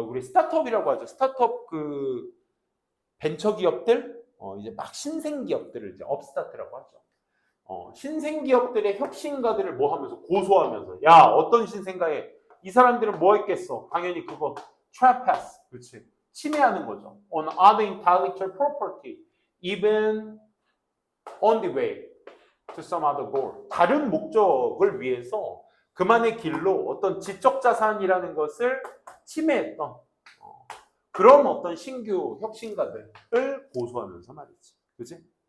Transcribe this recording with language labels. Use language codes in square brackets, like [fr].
[ko] 우리 스타트업이라고 하죠. 스타트업 벤처 기업들? 이제 막 신생 기업들을 이제 업스타트라고 하죠. 신생 기업들의 혁신가들을 뭐 하면서? 고소하면서. 야, 어떤 신생가에 이 사람들은 뭐 했겠어? 당연히 그거 trespass, 그렇지? 침해하는 거죠. [en] On other intellectual property, even on the way to some other goal. [ko] 다른 목적을 위해서 그만의 길로 어떤 지적 자산이라는 것을 침해했던 그런 어떤 신규 혁신가들을 고소하면서 말이지, 그렇지?